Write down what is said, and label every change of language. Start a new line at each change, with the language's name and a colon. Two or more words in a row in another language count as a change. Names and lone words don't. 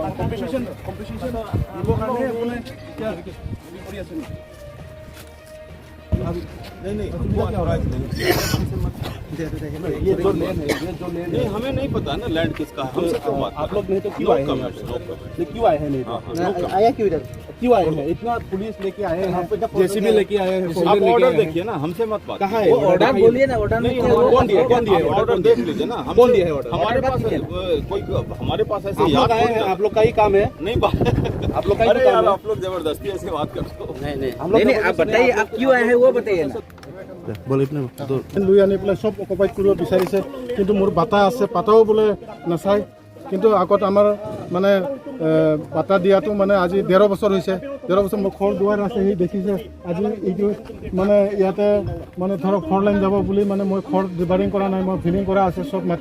Assamese: কম্পিটিশন দিবৰ কাৰণে আপুনি এতিয়া কৰি আছে নেকি?
Hindi: नहीं हमें नहीं पता ना लैंड किसका है, हमसे क्यों बात? आप लोग नहीं तो क्यों आए हैं? क्यों आए हैं? नहीं आया क्यों इधर? क्यों आए हैं? इतना पुलिस लेके आए हैं, जेसीबी लेके आए हैं, आप ऑर्डर देखिए ना, हमसे मत बात। कहाँ है ऑर्डर? बोलिए ना, ऑर्डर नहीं, कौन दिया ऑर्डर देख लीजिए ना, कौन दिया है ऑर्डर? हमारे पास कोई हमारे पास ऐसे आप लोग आए हैं, आप लोग का ही काम है, नहीं बात। आप लोग का ही अरे काम यार, है। आप लोग जबरदस्ती ऐसे बात करते हो। नहीं, आप बताइए आप क्यों आए हैं वो बताइए ना।
Assamese: লৈ আনি পেলাই চব অকুপাইড কৰিব বিচাৰিছে, কিন্তু মোৰ বাটা আছে, বাটাও বোলে নাচায়। কিন্তু আগত আমাৰ মানে বাটা দিয়াটো মানে আজি 13 বছৰ হৈছে। 13 বছৰ মোৰ ঘৰ দুৱাৰ আছে, সেই দেখিছে। আজি এইটো মানে ইয়াতে মানে ধৰক
English: four line
Assamese: যাব বুলি মানে মই ঘৰ ডিভাইডিং কৰা নাই, মই ফিলিং কৰা আছে চব মাটি।